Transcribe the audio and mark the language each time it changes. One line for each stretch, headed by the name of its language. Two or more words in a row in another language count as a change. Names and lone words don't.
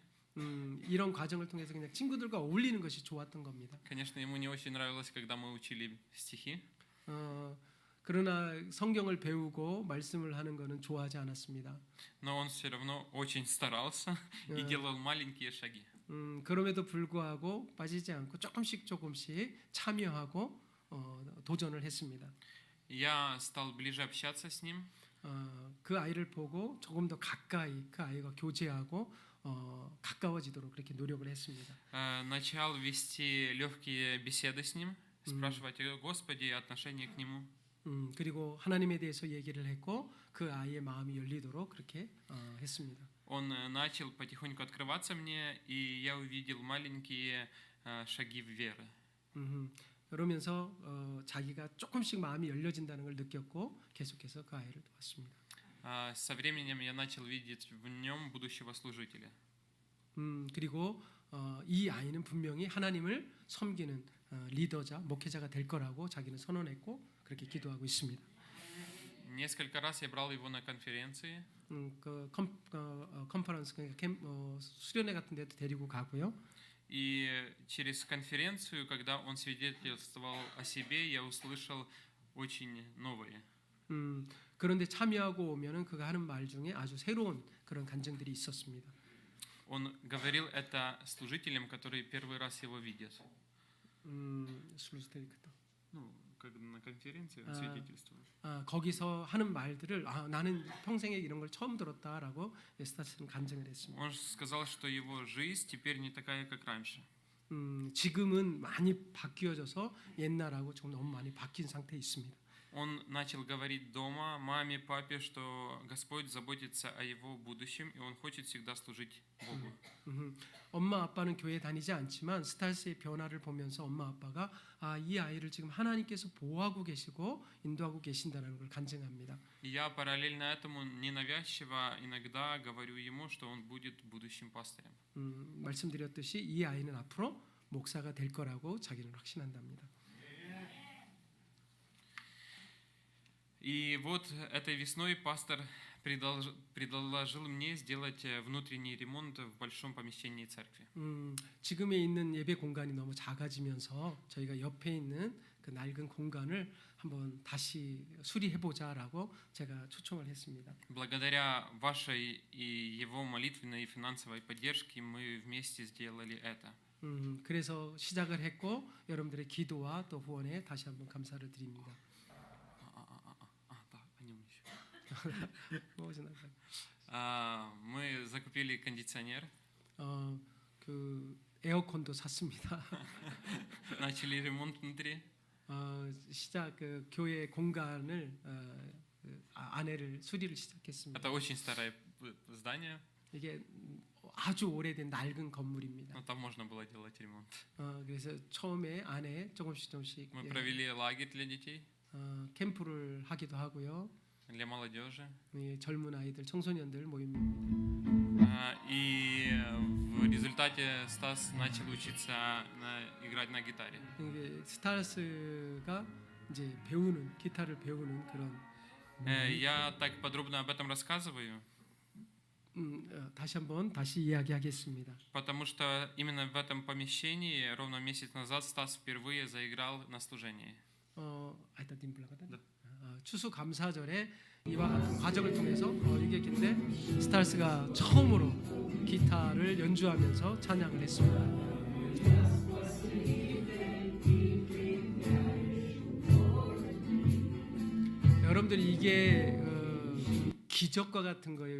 Korean: 이런 과정을 통해서 그냥 친구들과 어울리는 것이 좋았던 겁니다.
Russian: Конечно, ему не очень нравилось, когда мы учили стихи.
Korean: 그러나 성경을 배우고 말씀을 하는 것은 좋아하지 않았습니다.
Russian: Но он все равно очень старался и делал маленькие шаги.
Korean: 그럼에도 불구하고 빠지지 않고 조금씩 참여하고 도전을 했습니다.
Russian: Я стал ближе общаться с ним.
Korean: 그 아이를 보고 조금 더 가까이 그 아이가 교제하고 가까워지도록 그렇게 노력을 했습니다.
Russian: Начал вести легкие беседы с ним, спрашивать о Господе и отношение к Нему.
Korean: 그리고 하나님에 대해서 얘기를 했고 그 아이의 마음이 열리도록 그렇게 했습니다.
Russian: Он начал потихоньку открываться мне, и я увидел маленькие шаги в веры.
Korean: 그러면서 자기가 조금씩 마음이 열려진다는 걸 느꼈고 계속해서 그 아이를 도왔습니다.
Russian: Со временем я начал видеть в нем будущего служителя.
Korean: 그리고 이 아이는 분명히 하나님을 섬기는 리더자, 목회자가 될 거라고 자기는 선언했고 그렇게 기도하고 있습니다.
Russian: Несколько раз я брал его на конференции.
Korean: 그 컨퍼런스 수련회 같은 데도 데리고 가고요.
Russian: И через конференцию, когда он свидетельствовал о себе, я услышал очень новое.
Korean: 그런데 참여하고 오면은 그가 하는 말 중에 아주 새로운 그런 간증들이 있었습니다.
Russian: Он говорил это служителям, которые первый раз его видят. служитель кто? как на конференции А. свидетельствует.
Korean: 거기서 하는 말들을 나는 평생에 이런 걸 처음 들었다라고 스타스는 간증을 했습니다.
Russian: Он сказал, что его жизнь теперь не такая, как раньше.
Korean: 지금은 많이 바뀌어져서 옛날하고 좀 너무 많이 바뀐 상태에 있습니다.
Russian: Он начал говорить дома маме, папе, что Господь заботится о его будущем, и он хочет всегда служить Богу.
Korean: 엄마 아빠는 교회 다니지 않지만 스타스의 변화를 보면서 엄마 아빠가 이 아이를 지금 하나님께서 보호하고 계시고 인도하고 계신다는 걸 간증합니다.
Russian: И я параллельно этому ненавязчиво иногда говорю ему, что он будет будущим пастырем.
Korean: 말씀드렸듯이 이 아이는 앞으로 목사가 될 거라고 자기는 확신한답니다.
Russian: И вот этой весной пастор предложил мне сделать внутренний ремонт в большом помещении церкви.
Korean: 지금에 있는 예배 공간이 너무 작아지면서 저희가 옆에 있는 그 낡은 공간을 한번 다시 수리해보자라고 제가 초청을 했습니다.
Russian: Благодаря вашей и его молитвенной и финансовой поддержке мы вместе сделали это.
Korean: 그래서 시작을 했고 여러분들의 기도와 또 후원에 다시 한번 감사를 드립니다.
Russian: Да, о нем еще.
Korean: 뭐지나
Russian: Мы закупили кондиционер,
Korean: 그 에어컨도 샀습니다.
Russian: начали ремонт внутри.
Korean: 시작 그 교회 공간을 안에를 수리를 시작했습니다.
Russian: Это очень старое здание,
Korean: 이게 아주 오래된 낡은 건물입니다.
Russian: но там можно было делать ремонт.
Korean: 그래서 처음에 안에 조금씩
Russian: Мы провели лагерь для детей,
Korean: 캠프를 하기도 하고요.
Russian: для молодежи.
Korean: 젊은 아이들, 청소년들 모임입니다.
Russian: И в результате Стас начал учиться играть на гитаре.
Korean: 이게 스타스가 이제 배우는 기타를 배우는 그런.
Russian: Я так подробно об этом рассказываю,
Korean: 다시 이야기하겠습니다.
Russian: потому что именно в этом помещении ровно месяц назад Стас впервые заиграл на служении.
Korean: 추수 감사절에 이와 같은 과정을 통해서 얘기했는데 스타스가 처음으로 기타를 연주하면서 찬양을 했습니다. 여러분들이 이게 기적과 같은 거예요.